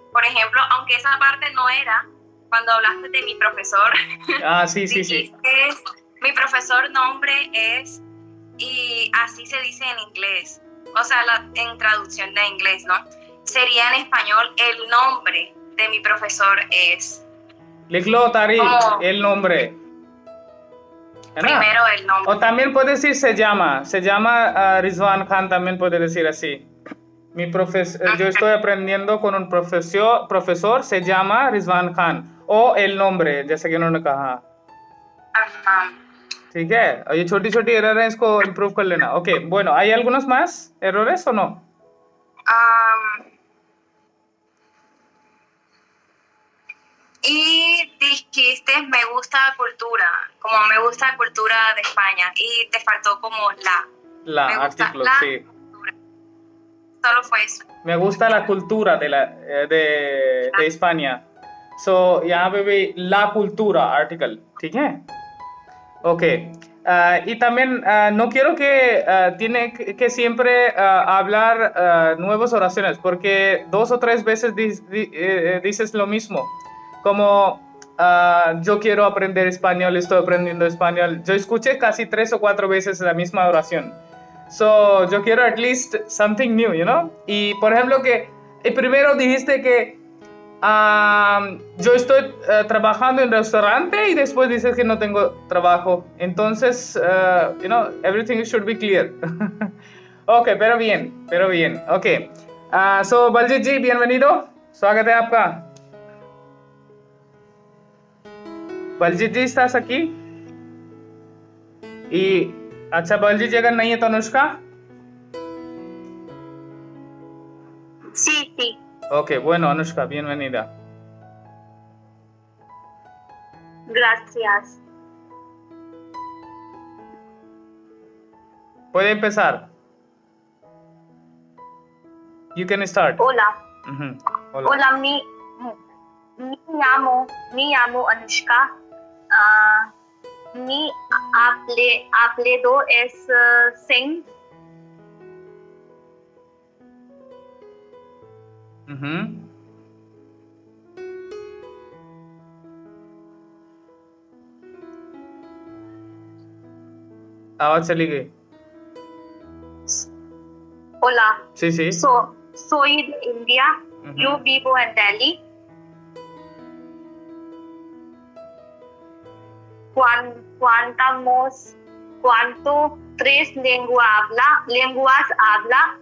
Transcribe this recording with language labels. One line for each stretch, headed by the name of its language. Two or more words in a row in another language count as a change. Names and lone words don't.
Spanish: Por ejemplo, aunque esa parte no era, cuando hablaste de mi profesor, Ah, sí. dijiste, mi profesor nombre es, y así se dice en inglés, o sea, en traducción de inglés, ¿no? Sería en español, el nombre de mi profesor es.
Hindi: लिख लो तारीख,
Spanish: Como el nombre. ¿Es ना? primero el nombre. O también puede decir se llama Rizwan Khan, también puede decir así. Yo estoy aprendiendo con un profesor, se llama Rizwan Khan. O el nombre,
Hindi: जैसे कि उन्होंने कहा.
Spanish: Ajá.
Hindi: ठीक है, और ये छोटी छोटी एरर है, इसको इम्प्रूव कर लेना. ओके,
Spanish: bueno, ¿hay algunos más errores o no? Y dijiste me gusta cultura, como me gusta cultura de España, y te faltó como La me gusta artículo, la sí. cultura. Solo fue eso. Me gusta la cultura de España.
Hindi: So, यहाँ पे भी
Spanish: la cultura
Hindi: article, ठीक है?
Spanish: Ok. Y también no quiero que tiene que siempre hablar nuevas oraciones, porque 2 o 3 veces dices lo mismo. Como yo quiero aprender español, estoy aprendiendo español. Yo escuché casi 3 o 4 veces la misma oración.
English: So,
Spanish: yo quiero
English: at least something new, you know?
Spanish: Y por ejemplo que primero dijiste que yo estoy trabajando en restaurante y después dices que no tengo trabajo. Entonces,
English: you know, everything should be clear.
Spanish: Ok, pero bien. Ok. So, Baljit जी, bienvenido.
Hindi: स्वागत है आपका. बलजीत जी,
Spanish: ¿estás aquí? Y,
Hindi: अच्छा, बलजीत जी अगर नहीं है तो अनुष्का?
Spanish: Sí. Ok, bueno, Anushka, bienvenida. Gracias. Puede empezar.
English: You can start.
Spanish: Hola. Hola. Hola, me llamo Anushka. Mi apellido es Singh.
Hindi: आवाज चली गई.
Spanish: Hola. Sí. Soy de India. Yo vivo en Delhi. ¿Cuánto 3 lenguas habla?